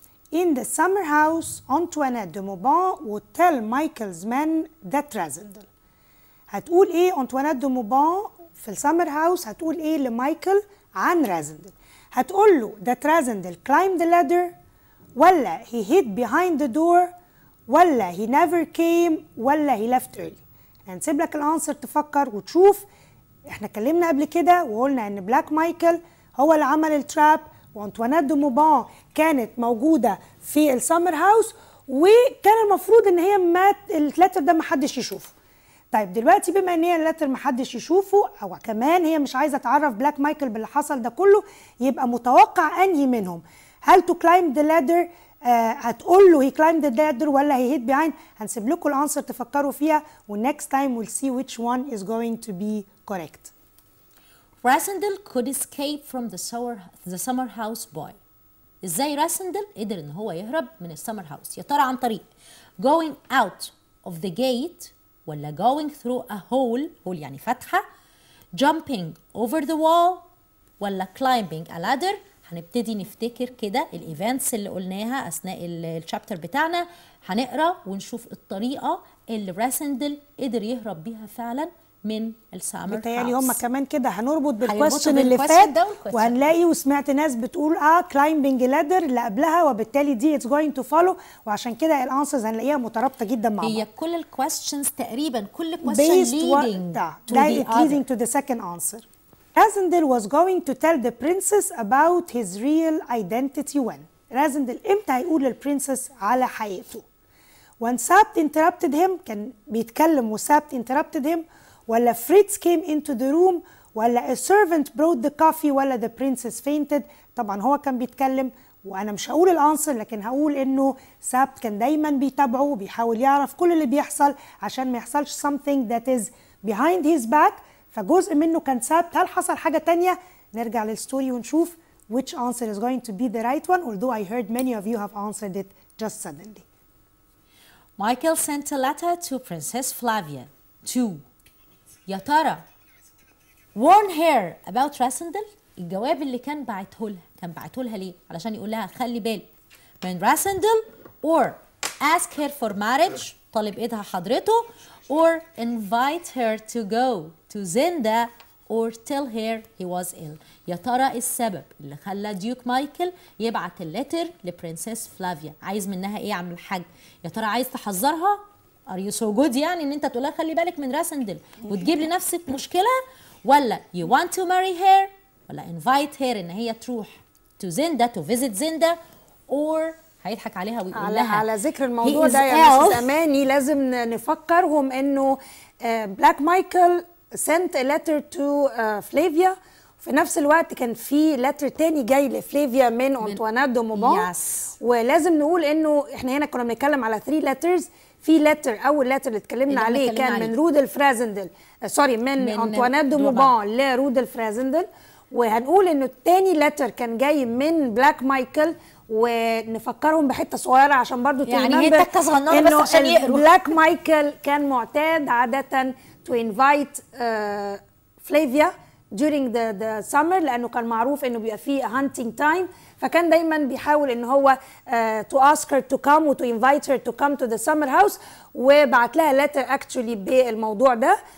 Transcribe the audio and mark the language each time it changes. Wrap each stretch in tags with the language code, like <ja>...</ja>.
<en>In the summer house, Antoinette de Mauban would tell Michael's men that Razendel.</en> <ar>هتقول ايه Antoinette de Mauban في السمر هاوس؟ هتقول ايه لمايكل عن Razendel؟ هتقول له</ar> <en>that Razendel climbed the ladder</en> <ar>ولا</ar> <en>he hid behind the door</en> <ar>ولا</ar> <en>he never came</en> <ar>ولا</ar> <en>he left early.</en> <ar>هنسيب لك الانسر تفكر وتشوف. احنا اتكلمنا قبل كده وقلنا ان بلاك مايكل هو اللي عمل التراب وانطوانيت دو موبان كانت موجوده في السمر هاوس وكان المفروض ان هي مات اللتر ده محدش يشوفه. طيب دلوقتي بما ان هي اللتر محدش يشوفه او كمان هي مش عايزه تعرف بلاك مايكل باللي حصل ده كله يبقى متوقع انهي منهم؟ هل</ar> <en>to climb the ladder</en> <ar>هتقول له</ar> <en>he climbed the ladder ولا he hid behind.</en> <ar>هنسيب لكم الانسر تفكروا فيها</ar> <en>next time we'll see which one is going to be correct. Rasindel could escape from the summer house boy.</en> <ar>ازاي راسندل قدر ان هو يهرب من السمر هاوس؟ يا ترى عن طريق</ar> <en>going out of the gate</en> <ar>ولا</ar> <en>going through a hole</en> <ar>يعني فتحة،</ar> <en>jumping over the wall</en> <ar>ولا</ar> <en>climbing a ladder.</en> <ar>هنبتدي نفتكر كده الايفنتس اللي قلناها اثناء الشابتر بتاعنا، هنقرا ونشوف الطريقه اللي راسندل قدر يهرب بيها فعلا من السامر هاوس. بتهيألي هم كمان كده هنربط بالكويستشن اللي فات، وهنلاقي وسمعت ناس بتقول</ar> <en>climbing ladder</en> <ar>اللي قبلها، وبالتالي دي</ar> <en>it's going to follow،</en> <ar>وعشان كده الانسرز هنلاقيها مترابطه جدا مع بعض. هي كل الكويستشنز تقريبا كل كويستشن</ar> <en>leading to the second answer. Rasindel was going to tell the princess about his real identity when. Rasindel</en> <ar>امتى هيقول للبرنسس على حقيقته؟</ar> <en>When Sabt interrupted him،</en> <ar>كان بيتكلم وسابت</ar> <en>interrupted him، ولا Fritz came into the room، ولا a servant brought the coffee، ولا the princess fainted.</en> <ar>طبعا هو كان بيتكلم، وانا مش هقول الانسر لكن هقول انه سابت كان دايما بيتابعه وبيحاول يعرف كل اللي بيحصل عشان ما يحصلش</ar> <en>something that is behind his back،</en> <ar>فجزء منه كان سابت. هل حصل حاجة تانية؟ نرجع للستوري ونشوف</ar> <en>which answer is going to be the right one, although I heard many of you have answered it just suddenly. Michael sent a letter to Princess Flavia to</en> <ar>يا ترى</ar> <en>warn her about Rasindel.</en> <ar>الجواب اللي كان بعته لها ليه؟ علشان يقول لها خلي بالك من Rasindel،</ar> <en>or ask her for marriage،</en> <ar>طالب ايدها حضرته،</ar> <en>or invite her to go to Zinda or tell her he was ill.</en> <ar>يا ترى السبب اللي خلى ديوك مايكل يبعت الليتر لبرنسس فلافيا عايز منها ايه يا عم الحاج؟ يا ترى عايز تحذرها؟</ar> <en>are you so good</en> <ar>يعني ان انت تقولها خلي بالك من راسندل وتجيب لنفسك مشكله، ولا</ar> <en>you want to marry her،</en> <ar>ولا invite her ان هي تروح to Zinda</ar> <en>to visit Zinda،</en> <ar>or هيضحك عليها ويقول لها على ذكر الموضوع ده يا مس اماني لازم نفكرهم انه بلاك مايكل</ar> <en>sent a letter to</en> <ar>فلافيا، في نفس الوقت كان في لتر تاني جاي لفلافيا من أنطوانيت دو موبان. ولازم نقول انه احنا هنا كنا بنتكلم على 3 letters. في لتر اول لتر اللي اتكلمنا عليه كان من رودولف رازندل، سوري من أنطوانيت دو موبان لرودولف رازندل، وهنقول انه التاني لتر كان جاي من بلاك مايكل. ونفكرهم بحته صغيره عشان برضو يعني هي تكه صغننه بس عشان يقروا. بلاك مايكل كان معتاد عاده</ar> <en>to invite</en> <ar>فلافيا</ar> <en>during the summer،</en> <ar>لانه كان معروف انه بيبقى فيه</ar> <en>hunting time،</en> <ar>فكان دايما بيحاول ان هو</ar> <en>to ask her to come و to invite her to come to the summer house،</en> <ar>وبعت لها</ar> <en>letter actually</en> <ar>بالموضوع ده.</ar>